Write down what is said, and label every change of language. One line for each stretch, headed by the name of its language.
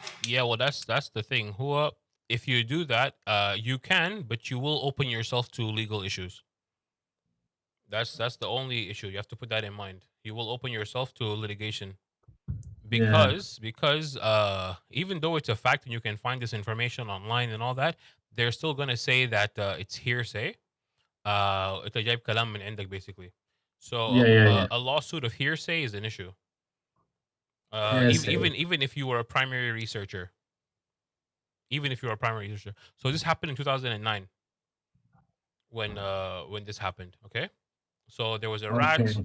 English: Yeah, well, that's the thing. Who if you do that, you can, but you will open yourself to legal issues. That's the only issue. You have to put that in mind. You will open yourself to litigation Yeah, because even though it's a fact and you can find this information online and all that, they're still gonna say that it's hearsay.
Arabic: أنت جايب كلام من عندك
English: basically. So yeah, yeah, yeah. a lawsuit of hearsay is an issue. Yes, Even if you were a primary researcher, even if you were a primary researcher. So this happened in 2009 when this happened. Okay, so there was a okay, rat.